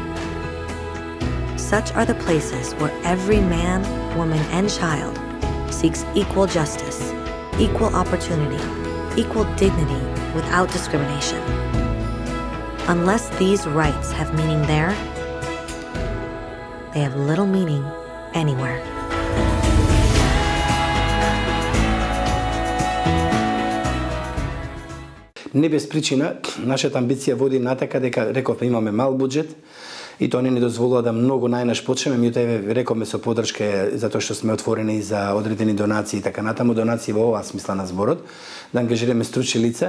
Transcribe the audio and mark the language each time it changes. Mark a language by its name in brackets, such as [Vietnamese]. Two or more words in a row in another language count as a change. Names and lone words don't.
[English] Such are the places where every man, woman, and child seeks equal justice, equal opportunity, equal dignity, without discrimination. unless these rights have meaning there, they have little meaning anywhere. [Macedonian] Не без причина, нашата амбиција води натака дека, рековме, имаме мал буџет и тоа не ни дозволува да многу најнаш почнеме, меѓутоа рековме со поддршка затоа што сме отворени за одредени донации и така натаму, донации во оваа смисла на зборот, да ангажираме стручни лица.